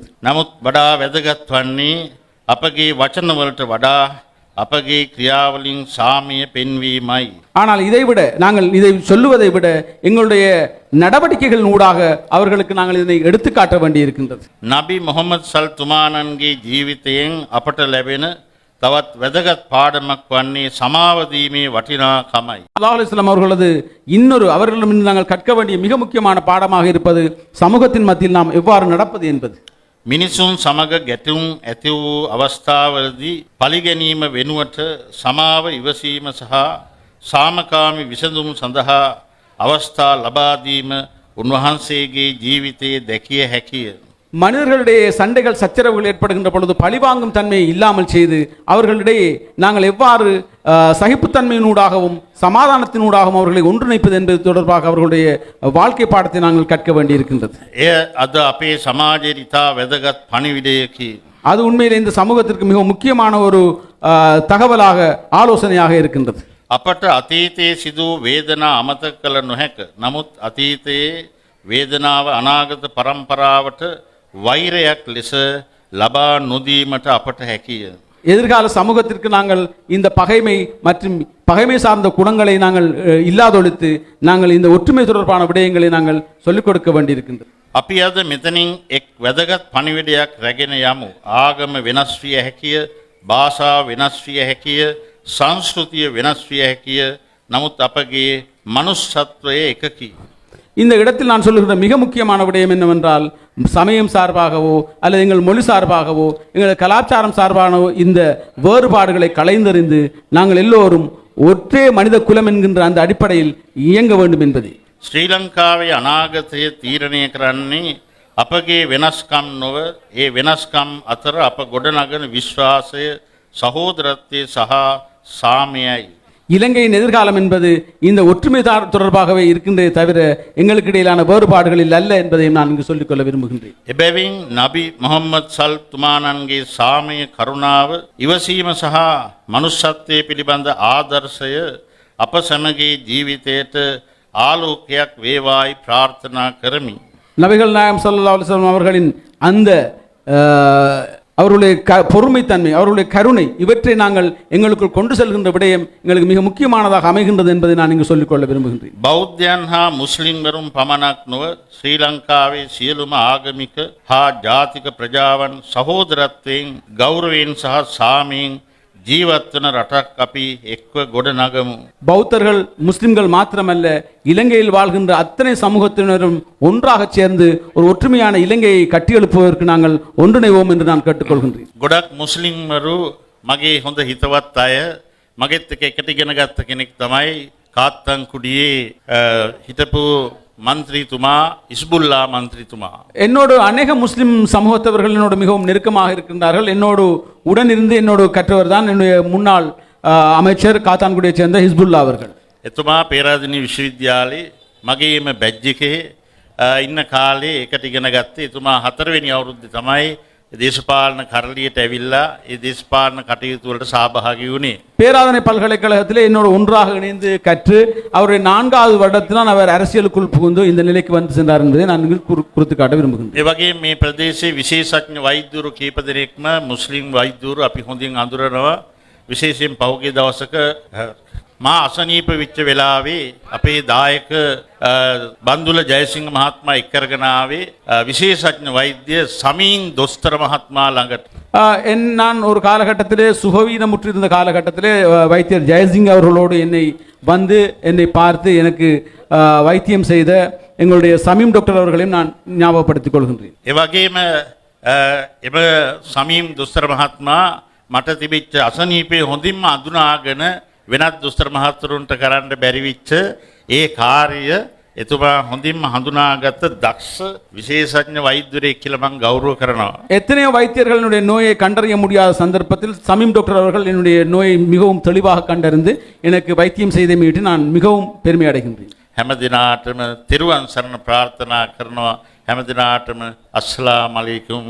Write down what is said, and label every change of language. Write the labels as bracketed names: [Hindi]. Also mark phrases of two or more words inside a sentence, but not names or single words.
[Sinhala] නමුත් වඩා වැදගත් වන්නේ අපගේ වචනවලට වඩා අපගේ ක්‍රියාවලින් සාමය පෙන්වීමයි. [Tamil] ஆனால் இதைவிட நாங்கள் இதை சொல்லுவதை விட எங்களுடைய நடவடிக்கைகளின் ஊடாக அவர்களுக்கு நாங்கள் இதனை எடுத்துக்காட்ட வேண்டி இருக்கின்றது. [Sinhala] නබි මොහම්මද් සල්තුමානන්ගේ ජීවිතයෙන් අපට ලැබෙන තවත් වැදගත් පාඩමක් වන්නේ සමාව දීමේ වටිනාකමයි. [Arabic] صلى الله عليه وسلم [Tamil] அவர்களது இன்னொரு அவர்களிடமிருந்து நாங்கள் கற்க வேண்டிய மிக முக்கியமான பாடமாக இருப்பது சமூகத்தின் மத்தியில் நாம் எவ்வாறு நடப்பது என்பது. [Sinhala] මිනිසුන් සමග ගැටුම් ඇති වූ අවස්ථාවලදී පරිගැනීම වෙනුවට සමාව ඉවසීම සහ සාමකාමී විසඳුම් සඳහා අවස්ථා ලබා දීම උන්වහන්සේගේ ජීවිතයේ දැකිය හැකිය. [Tamil] மனிதர்களுடைய சண்டைகள் சச்சரவுகள் ஏற்படுகின்ற பொழுது பழிவாங்கும் தன்மையை இல்லாமல் செய்து அவர்களிடையே நாங்கள் எவ்வாறு சகிப்புத்தன்மையினூடாகவும் சமாதானத்தினூடாகவும் அவர்களை ஒன்றிணைப்பது என்பது தொடர்பாக அவர்களுடைய வாழ்க்கை பாடத்தை நாங்கள் கற்க வேண்டியிருக்கின்றது. [Sinhala] එය අද අපේ සමාජයේ ඉතා වැදගත් පණිවිඩයකි. [Tamil] அது உண்மையில் இந்த சமூகத்திற்கு மிக முக்கியமான ஒரு தகவலாக ஆலோசனையாக இருக்கின்றது. [Sinhala] අපට අතීතයේ සිදු වේදනා අමතක කළ නොහැක. නමුත් අතීතයේ වේදනාව අනාගත පරම්පරාවට වෛරයක් ලෙස ලබා නොදීමට අපට හැකිය. [Tamil] எதிர்கால சமூகத்திற்கு நாங்கள் இந்த பகைமை மற்றும் பகைமை சார்ந்த குணங்களை நாங்கள் இல்லாதொழித்து நாங்கள் இந்த ஒற்றுமை தொடர்பான விடயங்களை நாங்கள் சொல்லிக் கொடுக்க வேண்டியிருக்கின்றது. [Sinhala] අපි අද මෙතනින් එක් වැදගත් පණිවිඩයක් රැගෙන යමු. ආගම වෙනස් විය හැකිය, භාෂාව වෙනස් විය හැකිය, සංස්කෘතිය වෙනස් විය හැකිය. නමුත් අපගේ මනුෂ්‍යත්වය එකකි. [Tamil] இந்த இடத்தில் நான் சொல்லுகிற மிக முக்கியமான விடயம் என்னவென்றால், சமயம் சார்பாகவோ அல்லது எங்கள் மொழி சார்பாகவோ எங்கள் கலாச்சாரம் சார்பாகவோ இந்த வேறுபாடுகளை களைந்தறிந்து நாங்கள் எல்லோரும் ஒற்றே மனித குலம் என்கின்ற அந்த அடிப்படையில் இயங்க வேண்டும் என்பது. [Sinhala] ශ්‍රී ලංකාවේ අනාගතය තීරණය කරන්නේ අපගේ වෙනස්කම් නොව ඒ වෙනස්කම් අතර අප ගොඩනගන විශ්වාසය සහෝදරත්වය සහ සාමයයි. [Tamil] இலங்கையின் எதிர்காலம் என்பது இந்த ஒற்றுமை தொடர்பாகவே இருக்கின்றதே தவிர எங்களுக்கு இடையிலான வேறுபாடுகளில் அல்ல என்பதையும் நான் இங்கு சொல்லிக்கொள்ள விரும்புகின்றேன். [Sinhala] එබැවින් නබි මොහම්මද් සල් තුමාණන්ගේ සාමය කරුණාව ඉවසීම සහ මනුෂ්‍යත්වයේ පිළිබඳ ආදර්ශය අප සැමගේ ජීවිතයට ආලෝකයක් වේවායි ප්‍රාර්ථනා කරමි. [Tamil] நபிகள் நாயகம் [Arabic] صلى الله عليه وسلم [Tamil] அவர்களின் அந்த அவருடைய பொறுமைத்தன்மை, அவருடைய கருணை, இவற்றை நாங்கள் எங்களுக்குள் கொண்டு செல்கின்ற விடயம் எங்களுக்கு மிக முக்கியமானதாக அமைகின்றது என்பதை நான் இங்கு சொல்லிக்கொள்ள விரும்புகின்றேன். [Sinhala] බෞද්ධයන් හා මුස්ලිම්වරුන් පමණක් නොව ශ්‍රී ලංකාවේ සියලුම ආගමික හා ජාතික ප්‍රජාවන් සහෝදරත්වයෙන් ගෞරවයෙන් සහ සාමයෙන් ජීවත්වන රටක් අපි එක්ව ගොඩනගමු. [Tamil] பௌத்தர்கள் முஸ்லிம்கள் மாத்திரமல்ல, இலங்கையில் வாழ்கின்ற அத்தனை சமூகத்தினரும் ஒன்றாக சேர்ந்து ஒரு ஒற்றுமையான இலங்கையை கட்டியெழுப்புவதற்கு நாங்கள் ஒன்றிணைவோம் என்று நான் கேட்டுக்கொள்கின்றேன். [Sinhala] ගොඩක් මුස්ලිම්වරු මගේ හොඳ හිතවත් අය මගෙත් එකට ඉගෙන ගත්ත කෙනෙක් තමයි කාත්තන්කුඩියේ හිටපු මන්ත්‍රීතුමා ඉස්බුල්ලා මන්ත්‍රීතුමා. [Tamil] என்னோடு அநேக முஸ்லிம் சமூகத்தவர்கள் என்னோடு மிகவும் நெருக்கமாக இருக்கின்றார்கள். என்னோடு உடன் இருந்து என்னோடு கற்றவர் தான் என்னுடைய முன்னாள் அமைச்சர் காத்தான்குடியை சேர்ந்த ஹிஸ்புல்லா அவர்கள். [Sinhala] එතුමා පේරාදෙණිය විශ්වවිද්‍යාලයේ මගේම බැජ් එකේ ඉන්න කාලේ එකට ඉගෙන ගත්තේ. එතුමා 4 වෙනි අවුරුද්දේ තමයි දේශපාලන කරලියට ඇවිල්ලා ඒ දේශපාලන කටයුතු වලට සහභාගී වුණේ. [Tamil] பேராதனை பல்கலைக்கழகத்திலே என்னோடு ஒன்றாக இணைந்து கற்று அவருடைய 4வது வருடத்தில் அவர் அரசியலுக்குள் புகுந்து இந்த நிலைக்கு வந்து சென்றார் என்பதை நான் குறித்து காட்ட விரும்புகிறேன். [Sinhala] ඒ වගේම මේ ප්‍රදේශයේ විශේෂඥ වෛද්‍යවරු කීප දෙනෙක්ම මුස්ලිම් වෛද්‍යවරු අපි හොඳින් අඳුරනවා. විශේෂයෙන් පහුගිය දවසක මා අසනීප වෙච්ච වෙලාවේ අපේ දායක බන්දුල ජයසිංහ මහත්මයා එක් කරගෙන ආවේ විශේෂඥ වෛද්‍ය සමීන් දොස්තර මහත්මයා ළඟට. [Tamil] நான் ஒரு காலகட்டத்திலே சுகவீனமுற்றிருந்த காலகட்டத்திலே வைத்தியர் ஜெயசிங் அவர்களோடு என்னை பார்த்து எனக்கு வைத்தியம் செய்த எங்களுடைய சமீம் டாக்டர் அவர்களையும் நான் ஞாபகப்படுத்திக் கொள்கின்றேன். [Sinhala] ඒ වගේම එම සමීම් දොස්තර මහත්මයා මට තිබිච්ච අසනීපේ හොඳින්ම අඳුනාගෙන වෙනත් දොස්තර මහත්වරුන්ට කරන්න බැරි විච්ච ඒ කාර්ය එතුමා හොඳින්ම හඳුනාගත්ත දක්ෂ විශේෂඥ වෛද්‍යවරයෙක් කියලා මම ගෞරව කරනවා. [Tamil] எத்தனையோ வைத்தியர்கள் என்னுடைய நோயை கண்டறிய முடியாத சந்தர்ப்பத்தில் சமீம் டாக்டர் அவர்கள் என்னுடைய நோயை மிகவும் தெளிவாக கண்டறிந்து எனக்கு வைத்தியம் செய்த மீட்டு நான் மிகவும் பெருமை அடைகின்றேன். [Sinhala] හැම දිනාටම තෙරුවන් සරණ ප්‍රාර්ථනා කරනවා. හැම දිනාටම [Arabic] السلام عليكم